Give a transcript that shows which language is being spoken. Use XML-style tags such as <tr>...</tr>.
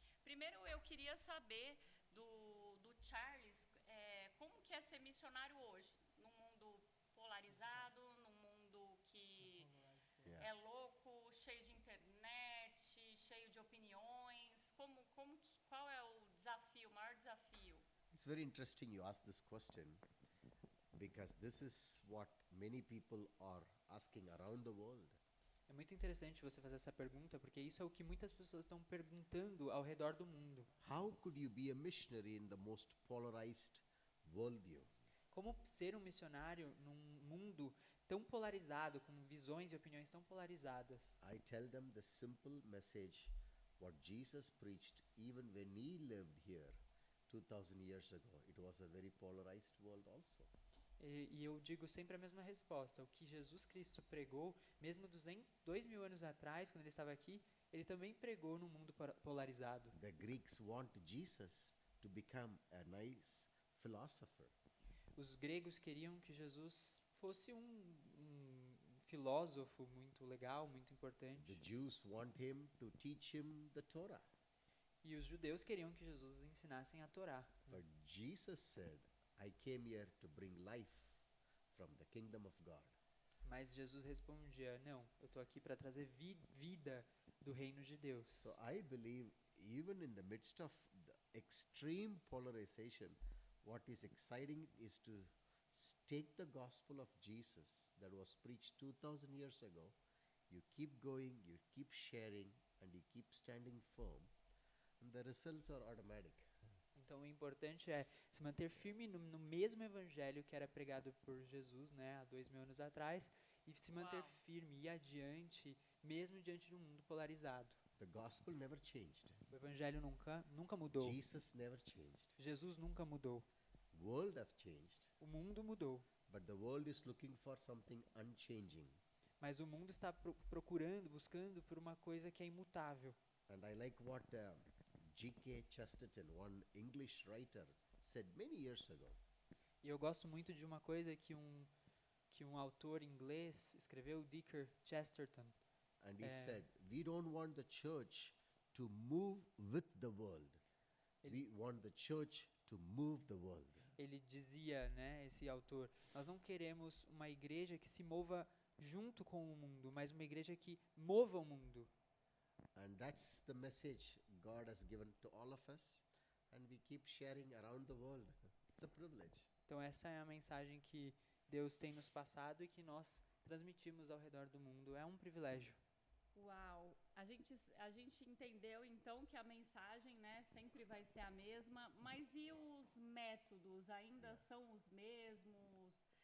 <pt>Primeiro eu queria saber do Charles, como que é ser missionário hoje, num mundo polarizado, num mundo que é louco, cheio de internet, cheio de opiniões. Qual é o desafio, o maior desafio?</pt> <en>It's very interesting you ask this question, because this is what many people are asking around the world.</en> <pt>É muito interessante você fazer essa pergunta, porque isso é o que muitas pessoas estão perguntando ao redor do mundo.</pt> <en>How could you be a missionary in the most polarized worldview?</en> <pt>Como ser um missionário num mundo tão polarizado, com visões e opiniões tão polarizadas?</pt> <en>I tell them the simple message what Jesus preached even when he lived here 2000 years ago. It was a very polarized world also.</en> <pt>E eu digo sempre a mesma resposta. O que Jesus Cristo pregou, mesmo 2000 anos atrás, quando ele estava aqui, ele também pregou num mundo polarizado.</pt> <en>The Greeks want Jesus to become a nice philosopher.</en> <pt>Os gregos queriam que Jesus fosse um filósofo muito legal, muito importante.</pt> <en>The Jews want him to teach him the Torah.</en> <pt>E os judeus queriam que Jesus ensinasse a Torá.</pt> <en>But Jesus said, I came here to bring life from the kingdom of God.</en> <pt>Mas Jesus respondia, não, eu estou aqui para trazer vida do reino de Deus.</pt> <en>So I believe even in the midst of the extreme polarization, what is exciting is to take the gospel of Jesus that was preached 2000 years ago. You keep going, you keep sharing, and you keep standing firm, and the results are automatic.</en> <pt>Então o importante é se manter firme no mesmo evangelho que era pregado por Jesus, né, há 2000 anos atrás, e se manter firme e adiante, mesmo diante de um mundo polarizado.</pt> <en>The gospel never changed.</en> <pt>O evangelho nunca mudou.</pt> <en>Jesus never changed.</en> <pt>Jesus nunca mudou.</pt> <en>World have changed.</en> <pt>O mundo mudou.</pt> <en>But the world is looking for something unchanging.</en> <pt>Mas o mundo está buscando por uma coisa que é imutável.</pt> <en>And I like what G.K. Chesterton, one English writer, said many years ago.</en> <pt>E eu gosto muito de uma coisa que um autor inglês escreveu, G.K. Chesterton.</pt> <en>And he said, we don't want the church to move with the world. We want the church to move the world.</en> <pt>Ele dizia, né, esse autor, nós não queremos uma igreja que se mova junto com o mundo, mas uma igreja que mova o mundo.</pt> <en>And that's the message God has given to all of us, and we keep sharing around the world. It's a privilege.</en> <pt>Então essa é a mensagem que Deus tem nos passado e que nós transmitimos ao redor do mundo. É um privilégio. Uau! A gente entendeu então que a mensagem, né, sempre vai ser a mesma, mas e os métodos ainda são os mesmos?</pt>